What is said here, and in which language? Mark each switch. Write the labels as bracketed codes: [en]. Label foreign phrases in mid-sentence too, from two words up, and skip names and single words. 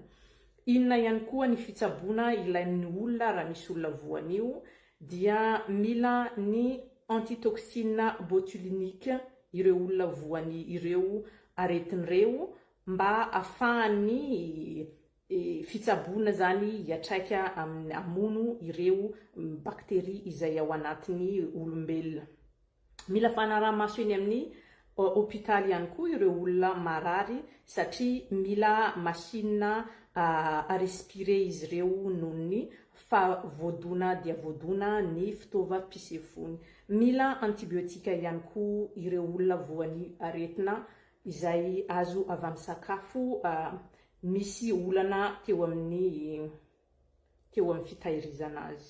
[mg] Inona ihany koa ny fitsaboana ilain'ny olona raha misy olona voanio dia mila ny [fr] antitoxine botulinique [mg] ireo olona voany ireo aretin'ireo mba ahafahany fitsaboana zany hiatraika hamono ireo bakteria izay ao anatin'ny olombelona. Mila fanaraha-maso eny amin'ny hôpitaly ihany koa ireo olona marary satria mila [fr] machine à respirer [mg] izy ireo noho ny fa voadona dia voadona ny fitaovam-pisefony. Mila antibiotika ihany koa ireo olona voan'ny aretina izay azo avy amin'ny sakafo. Misy olana teo amin'ny fitahirizana azy.